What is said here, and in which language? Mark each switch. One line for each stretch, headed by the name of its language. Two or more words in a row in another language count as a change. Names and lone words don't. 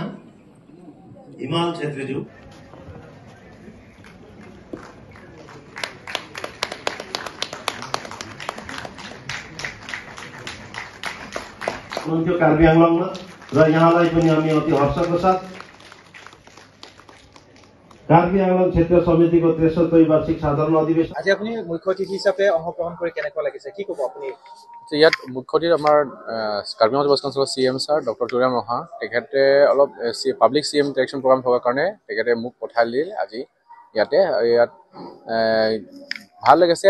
Nepali: हिमाल छेत्रीज्यू हुनुहुन्थ्यो कार्बी आंगलङमा र यहाँलाई पनि हामी अति हर्षको साथ कार्बी आंगलङ क्षेत्र समितिको 63 वार्षिक साधारण अधिवेशन
Assamese: আজি আপুনি মুখ্য অতিথি হিচাপে অংশগ্ৰহণ কৰি কেনেকুৱা লাগিছে কি ক'ব আপুনি? ইয়াত মুখ্য অতিথি আমাৰ কাৰ্বি আংলং ৱেষ্ট কাউন্সিলৰ CM ছাৰ ডক্টৰ তুৰাম ৰহা তেখেতে অলপ
English: public CM interaction program
Assamese: থকাৰ কাৰণে তেখেতে মোক পঠাই দিলে আজি ইয়াতে। ইয়াত ভাল লাগিছে।